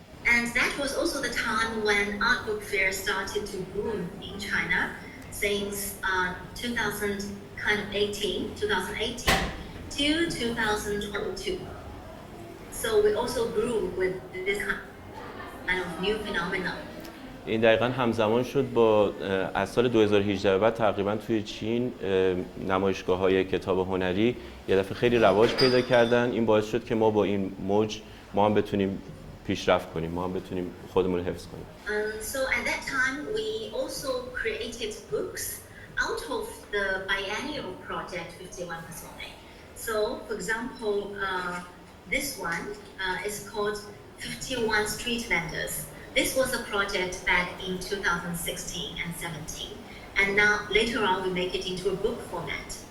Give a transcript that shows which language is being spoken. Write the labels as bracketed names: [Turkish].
[English] And that was also the time when art book fairs started to boom in China since 2018 to 2022. So we also grew with this kind of new phenomenon. [Persian] این دقیقاً همزمان شد با از سال 2018 به بعد تقریباً توی چین نمایشگاه‌های کتاب هنری یه دفعه خیلی رواج پیدا کردن. این باعث شد که ما با این موج ما هم بتونیم پیشرفت کنیم، ما هم بتونیم خودمون رو حفظ کنیم. [English] So at that time we also created books out of the biennial project 51 Personae. So for example, this one is called 51 Street Vendors. This was a project back in 2016 and 17, and now later on we make it into a book format.